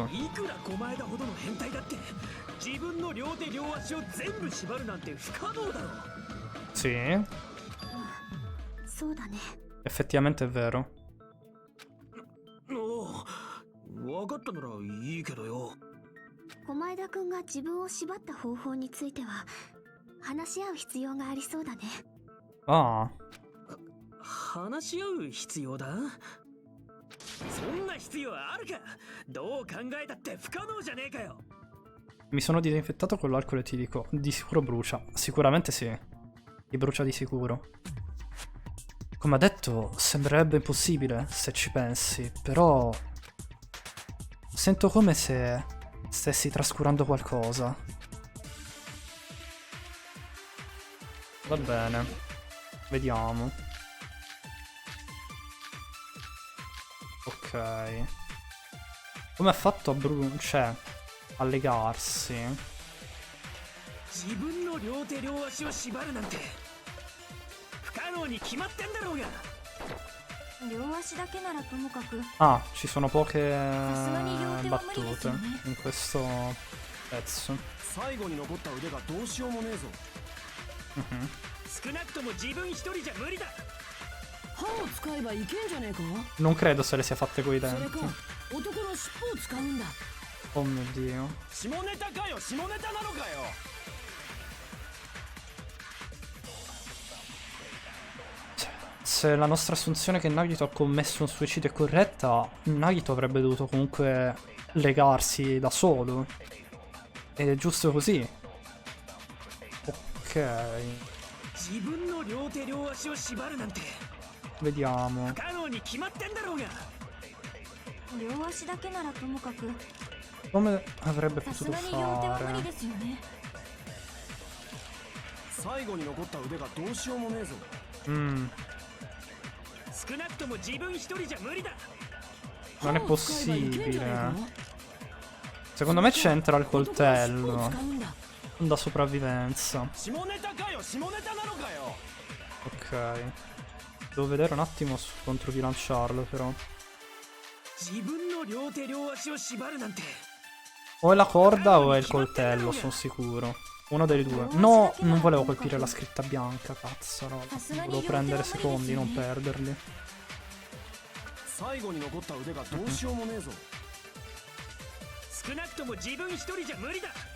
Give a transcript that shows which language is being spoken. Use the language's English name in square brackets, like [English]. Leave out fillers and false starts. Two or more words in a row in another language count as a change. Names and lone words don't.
[Japanese] いくら狛江田ほどの変態だって自分の両手両足を全部縛るなんて不可能だろ。 [Italian] Sì, [Japanese] そうだね。 [Italian] effettivamente è vero. [Japanese] おお、分かったならいいけどよ。狛江田君が自分を縛った方法については話し合う必要がありそうだね。 [Italian] Ah, [Japanese] 話し合う必要だ？そんな必要あるか？どう考えたって不可能じゃねえかよ。 [Italian] mi sono disinfettato con l'alcol e ti dico, di sicuro brucia. Sicuramente sì. Ti brucia di sicuro. Come ha detto, sembrerebbe impossibile se ci pensi, però sento come se stessi trascurando qualcosa. Va bene, vediamo. Ok. Come ha fatto cioè, a legarsi? [Japanese] 自分の両手両足を縛るなんて不可能に決まってんだろうが。両足だけならともかく [Italian] Ah, ci sono poche [Japanese] さすがに両手は無理です [Italian] battute [Japanese] よね [Italian] in questo pezzo. [Japanese] 最後に残った腕がどうしようもねえぞ。 Mhm. 少なくとも自分一人じゃ無理だ。歯を使えばいけんじゃねえか。 [Italian] Non credo se le sia fatte coi [Japanese] それ [Italian] denti. [Japanese] か男の尻尾を使うんだ。 [Italian] Oh mio dio. [Japanese] 下ネタかよ、下ネタなのかよ。 [Italian] Se la nostra assunzione che Nagito ha commesso un suicidio è corretta, Nagito avrebbe dovuto comunque legarsi da solo. Ed è giusto così. Ok, [Japanese] 自分の両手両足を縛るなんて [Italian] vediamo. [Japanese] 不可能に決まってんだろうが。両足だけならともかく [Italian] Come avrebbe [Japanese] さす [Italian] potuto [Japanese] がに両手は無理 [Italian] fare? [Japanese] ですよね。最後に残った腕がどうしようもねえぞ。少なくとも自分一人じゃ無理だ。 [Italian] Non è [Japanese] 歯を使えばいけんじゃねえ [Italian] possibile. [Japanese] か。 [Italian] Secondo me c'entra il [Japanese] 男の尻尾を [Italian] coltello. [Japanese] 使うんだ。 [Italian] Da sopravvivenza. [Japanese] 下ネタかよ、下ネタなのかよ。 [Italian] Ok. Devo vedere un attimo su controbilanciarlo però. [Japanese] 自分の両手両足を縛るなんて [Italian] O è la corda o è il coltello, sono sicuro. Uno dei due. No, non volevo colpire la scritta bianca, cazzo. No. Volevo prendere secondi, non perderli. [Japanese] 最後に残った腕がどうしようもねえぞ。少なくとも自分一人じゃ無理だ。